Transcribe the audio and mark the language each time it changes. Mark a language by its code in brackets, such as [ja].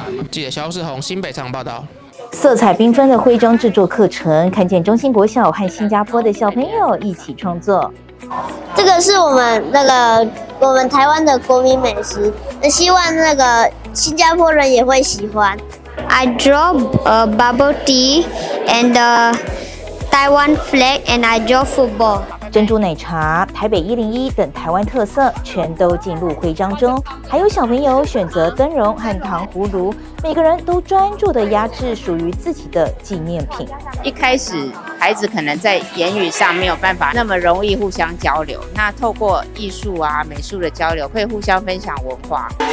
[zh] 记者肖世宏新北场报道。色彩缤纷的徽章制作课程，看见中兴国小和新加坡的小朋友一起创作。这个是我们台湾的国民美食，希望那个新加坡人也会喜欢。 [en] I draw a bubble tea and a Taiwan flag and I draw football. [zh] 珍珠奶茶、台北101等台湾特色全都进入徽章中，还有小朋友选择灯笼和糖葫芦，每个人都专注地压制属于自己的纪念品。一开始孩子可能在言语上没有办法那么容易互相交流，那透过艺术啊、美术的交流，可以互相分享文化。